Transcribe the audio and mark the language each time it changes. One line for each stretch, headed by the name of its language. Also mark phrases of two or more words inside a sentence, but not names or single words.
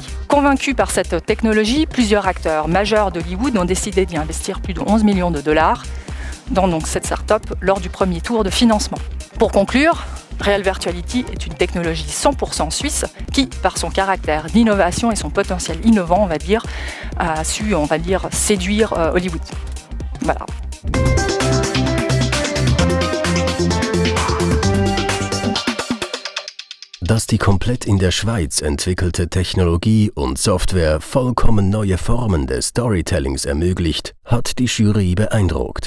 French: Convaincus par cette technologie, plusieurs acteurs majeurs d'Hollywood ont décidé d'y investir plus de 11 millions de dollars dans cette start-up lors du premier tour de financement. Pour conclure, Real Virtuality est une technologie 100% suisse qui, par son caractère d'innovation et son potentiel innovant, a su, séduire Hollywood. Voilà.
German: Dass die komplett in der Schweiz entwickelte Technologie und Software vollkommen neue Formen des Storytellings ermöglicht, hat die Jury beeindruckt.